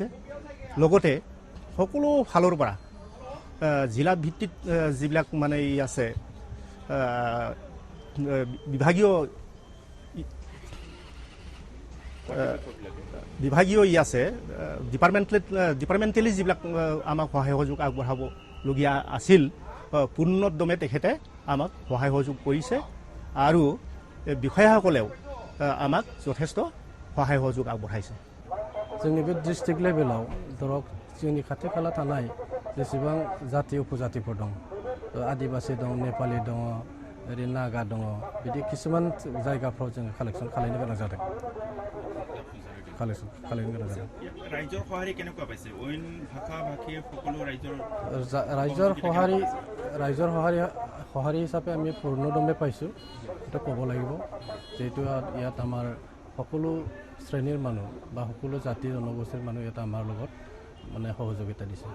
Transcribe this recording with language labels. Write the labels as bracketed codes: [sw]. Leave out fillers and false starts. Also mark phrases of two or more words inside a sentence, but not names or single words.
[as] লগতে সকলো ফালৰ পৰা জিলা ভিত্তিত যিবিলাক মানে ই আছে বিভাগীয় ই আছে ডিপাৰ্টমেণ্টেলি যিবিলাক আমাক সহায় সহযোগ আগবঢ়াবলগীয়া আছিল পূৰ্ণোদ্যমে তেখেতে আমাক সহায় সহযোগ কৰিছে আৰু বিষয়াসকলেও আমাক যথেষ্ট সহায় সহযোগ আগবঢ়াইছে। [brx] जोंनि बे डिस्ट्रिक्ट लेभेलाव धरक जोंनि खाथि खाला थानाय जेसेबां जाति उपजातिफोर दं, आदिबासि दं, नेपालि दङ, ओरै नागा दङ, बिदि किसुमान जायगाफ्राव जोङो कालेक्सन खालामनो गोनां जादों। [as] ৰাইজৰ সঁহাৰি কেনেকুৱা পাইছে? অইন ভাষা ভাষী সকলো ৰাইজৰ সঁহাৰি হিচাপে আমি পূৰ্ণোদ্যমে পাইছোঁ, এটা ক'ব লাগিব। যিহেতু ইয়াত আমাৰ সকলো শ্ৰেণীৰ মানুহ বা সকলো জাতি জনগোষ্ঠীৰ মানুহ ইয়াত আমাৰ লগত মানে সহযোগিতা দিছে।